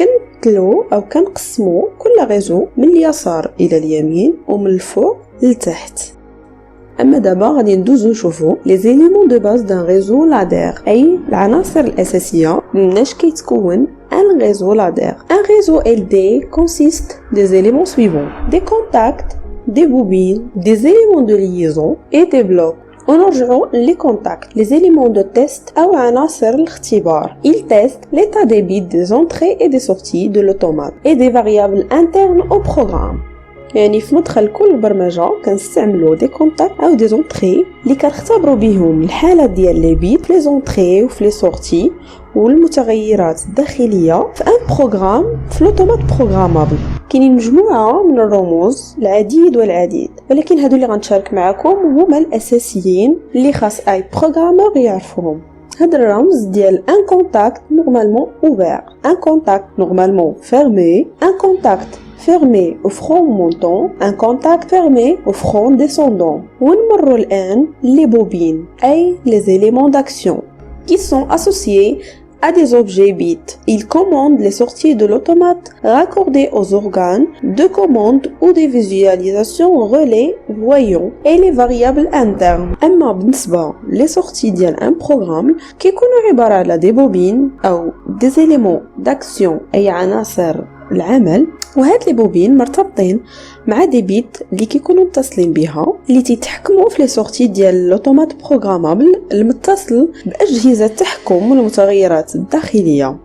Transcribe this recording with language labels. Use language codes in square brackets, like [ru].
[ar] كنبدلو أو كنقسمو كل ريزو من اليسار إلى اليمين ومن الفوق لتحت. أما دابا غادي ندوزو نشوفو لي زيليمون دو باز دان ريزو لادير، أي العناصر الأساسية مناش كيتكون un réseau ladder. [fr] Un réseau LD consiste des éléments suivants: des contacts, des bobines, des éléments de liaison et des blocs. [ar] ونرجعوا [fr] les contacts, les éléments de test [ar] أو عناصر الاختبار. [fr] Ils testent l'état des bits des entrées et des sorties de l'automate et des variables internes au programme. [ar] يعني في مدخل كل برمجة كنستعملوا دي كونتاكت او دي زونطري اللي كنختبروا بهم الحالة ديال لي بيت في لي زونطري وفي لي سورتي والمتغيرات الداخلية في ان بروغرام في لوتومات بروغرامابل. كاينين مجموعة من الرموز العديد والعديد، ولكن هادو اللي غنشارك معكم هما الاساسيين اللي خاص اي بروغرامور يعرفوهم. هذا الرمز ديال [fr] ان كونتاكت نورمالمون اوفير، ان كونتاكت نورمالمون فيرمي، ان كونتاكت fermé au front montant, un contact fermé au front descendant. [ar] ونمروا الآن [fr] les bobines, أي les éléments d'action, qui sont associés à des objets bits. Ils commandent les sorties de l'automate raccordés aux organes de commande ou des visualisations relais voyants et les variables internes. [ar] أما بالنسبة les sorties ديال un programme كيكونوا عبارة على [fr] des bobines [ar] أو [fr] des éléments d'action [ar] أي عناصر العمل، وهاد لي بوبين مرتبطين مع دي بيت اللي كيكونوا متصلين بها اللي تيتحكموا في لي سورتي ديال الاوتومات بروغرامابل المتصل باجهزه التحكم والمتغيرات الداخليه.